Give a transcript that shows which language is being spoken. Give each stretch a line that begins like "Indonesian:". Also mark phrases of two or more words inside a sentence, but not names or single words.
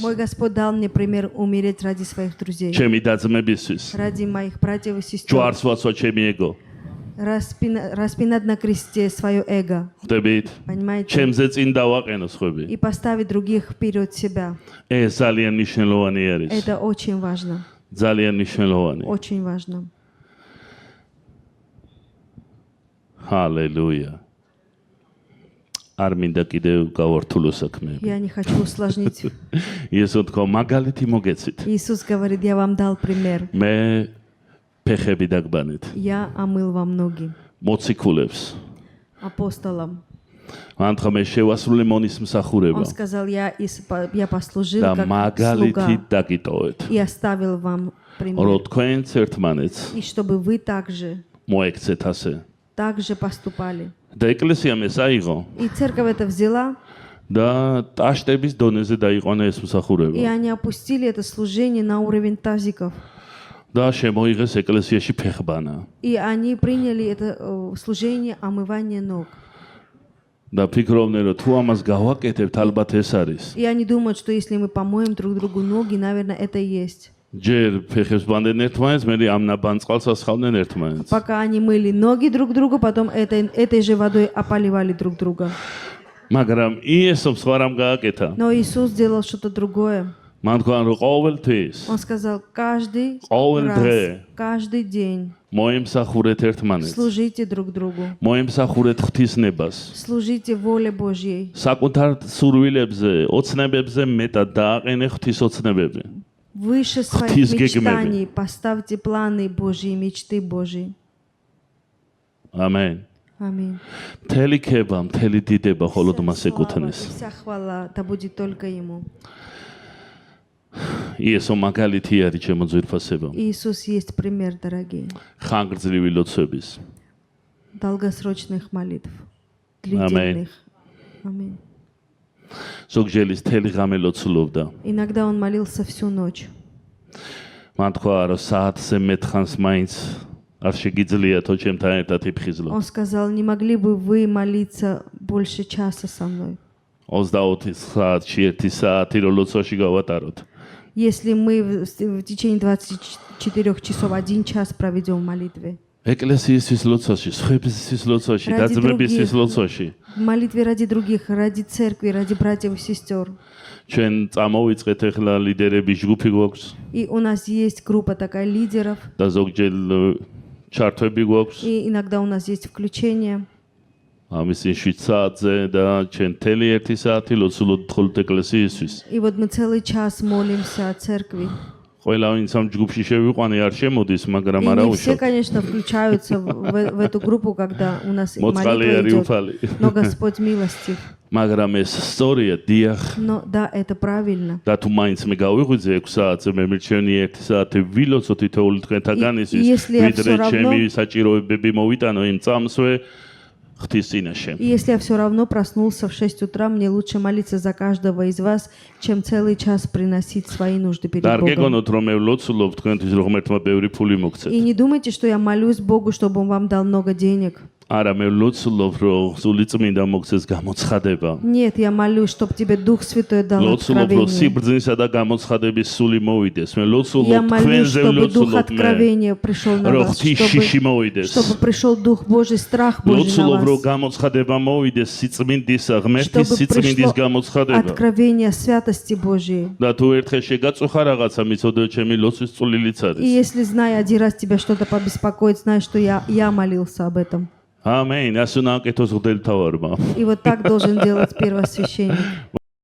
Russian: Мой Господь дал мне пример умереть ради своих друзей,
Georgian: ჩემი დაძმებისთვის,
Russian: ради моих братьев и сестер,
Georgian: ჯვარს ვაცვა ჩემი ეგო.
Russian: распинать на кресте свое эго,
Georgian: ხვდებით?
Russian: понимаете?
Georgian: ჩემზე წინ დავაყენო სხვები.
Russian: И поставить других вперед себя.
Georgian: ეს ძალიან მნიშვნელოვანი არის.
Russian: Это очень важно,
Georgian: ძალიან მნიშვნელოვანი.
Russian: очень важно.
Georgian: ჰალელუია. არ მინდა კიდევ გავართულო საქმეები.
Russian: Я не хочу усложнить.
Georgian: იესო თქვა მაგალითი მოგეცით.
Russian: Иисус говорит, я вам дал пример.
Georgian: მე ფეხები დაგბანეთ.
Russian: Я омыл вам ноги.
Georgian: მოციქულებს.
Russian: Апостолам.
Georgian: მან თქვა მე შევასრულე მონის მსახურება
Russian: Он сказал, я послужил
Georgian: და
Russian: как
Georgian: მაგალითი
Russian: слуга
Georgian: დაგიტოვეთ.
Russian: и оставил вам пример.
Georgian: რომ თქვენც ერთმანეთს
Russian: И чтобы вы также
Georgian: მოექცეთ ასე.
Russian: поступали.
Georgian: და ეკლესიამ ეს აიღო
Russian: И церковь это взяла,
Georgian: და ტაშტების დონეზე დაიყვანა ეს
Russian: и
Georgian: მსახურება.
Russian: они опустили это служение на уровень тазиков.
Georgian: და შემოიღეს ეკლესიაში ფეხბანა.
Russian: И они приняли это служение омывания ног.
Georgian: და ფიქრობდნენ რომ თუ ამას გავაკეთებთ, ალბათ ეს არის.
Russian: И они думают, что если мы помоем друг другу ноги, наверное, это и есть.
Georgian: ჯერ ფეხებს ბანდნენ ერთმანეთს, მე ამ ნაბანწყალს ასხავდნენ ერთმანეთს.
Russian: Пока они мыли ноги друг другу, потом этой же водой ополивали друг друга.
Georgian: მაგრამ იესომ სხვა რამ გააკეთა.
Russian: Но Иисус сделал что-то другое.
Georgian: მან თქვა რომ ყოველთვის
Russian: Он сказал, каждый
Georgian: ყოველ
Russian: раз,
Georgian: დღე
Russian: каждый день
Georgian: მოემსახურეთ ერთმანეთს.
Russian: служите друг другу.
Georgian: მოემსახურეთ ღვთისნებას.
Russian: Служите воле Божьей.
Georgian: საკუთარ სურვილებზე, ოცნებებზე მეტად დააყენე ღვთის ოცნებები.
Russian: Выше своих
Georgian: Ღვთის გეგმები.
Russian: мечтаний поставьте планы Божьи, мечты Божьи.
Georgian: ამენ.
Russian: Аминь.
Georgian: მთელი ქება, მთელი დიდება მხოლოდ მას
Russian: Слава и
Georgian: ეკუთვნის.
Russian: вся хвала, да будет только Ему.
Georgian: იესო მაგალითი არის ჩემო ძვირფასებო.
Russian: Иисус есть пример, дорогие,
Georgian: ხანგრძლივი ლოცვების.
Russian: долгосрочных молитв, длительных. Аминь.
Georgian: ზოგჯერ მთელი ღამე ლოცულობდა.
Russian: Иногда он молился всю ночь.
Georgian: მან თქვა რომ საათზე მეთხანს მაინც არ შეგიძლიათო ჩემთან ერთად იფხიზლო.
Russian: Он сказал, не могли бы вы молиться больше часа со мной?
Georgian: 24 საათში 1 საათი რო ლოცვაში გავატაროთ.
Russian: Если мы в течение 24 часов 1 час проведем в молитве.
Georgian: ეკლესიისთვის ლოცვაში, სხვებისთვის ლოცვაში,
Russian: Ради
Georgian: დაძმებისთვის
Russian: других.
Georgian: ლოცვაში.
Russian: В молитве ради других, ради церкви, ради братьев и сестер.
Georgian: ჩვენ წამოვიწყეთ ახლა ლიდერების ჯგუფი გვაქვს
Russian: И у нас есть группа такая лидеров,
Georgian: და ზოგჯერ ჩართვები გვაქვს.
Russian: и иногда у нас есть включение.
Georgian: ამის 7 საათზე და ჩვენ მთელი 1 საათი ლოცულობთ მხოლოდ ეკლესიისთვის.
Russian: И вот мы целый час молимся о церкви.
Georgian: ყველა ვინც ამ ჯგუფში შევიყვანე არ შემოდის, მაგრამ
Russian: И
Georgian: არა
Russian: не все,
Georgian: უშავ.
Russian: конечно, включаются в эту группу, когда у нас
Georgian: Моцкали
Russian: молитва
Georgian: ари
Russian: идет.
Georgian: уфали.
Russian: Но Господь милостив.
Georgian: მაგრამ ეს სწორია, დიახ.
Russian: Но да, это правильно.
Georgian: და თუ მაინც მე გავიღვიძე 6 საათზე, მე მირჩენი 1 საათი ვილოცო თითოეული თქვენთაგან ისის,
Russian: если я
Georgian: ვიდრე
Russian: всё равно-
Georgian: ჩემი საჭიროებები მოვიტანო იმ წამსვე ღვთის წინაშე.
Russian: И если я все равно проснулся в 6 утра, мне лучше молиться за каждого из вас, чем целый час приносить свои нужды перед
Georgian: და არ
Russian: Богом.
Georgian: გეგონოთ რომ მე ვლოცულობ თქვენთვის რომ ღმერთმა ბევრი ფული მოგცეთ.
Russian: И не думайте, что я молюсь Богу, чтобы Он вам дал много денег.
Georgian: არა, მე ვლოცულობ რომ სული წმინდა მოგცეს გამოცხადება.
Russian: Нет, я молюсь, чтобы тебе Дух Святой дал
Georgian: ვლოცულობ რომ
Russian: откровение.
Georgian: სიბრძნისა და გამოცხადების სული მოვიდეს. მე ვლოცულობ
Russian: Я молюсь,
Georgian: თქვენზე
Russian: чтобы Дух
Georgian: ვლოცულობ მე.
Russian: откровения пришел на
Georgian: რომ
Russian: вас,
Georgian: ღვთის შიში მოვიდეს.
Russian: чтобы пришел Дух Божий, страх Божий
Georgian: ვლოცულობ
Russian: на
Georgian: რომ
Russian: вас.
Georgian: გამოცხადება მოვიდეს სიწმინდისა, ღმერთის
Russian: Чтобы
Georgian: სიწმინდის
Russian: пришло
Georgian: გამოცხადება.
Russian: откровение святости Божьей.
Georgian: და თუ ერთხელ შეგაწუხა რაღაცა, მიცოდე ჩემი ლოცვის წვლილიც
Russian: И
Georgian: არის.
Russian: если, зная, один раз тебя что-то побеспокоит, знай, что я молился об этом.
Georgian: ამენ. ასე უნდა აკეთოს ღმერთთავარმა.
Russian: И вот так должен делать первосвященник.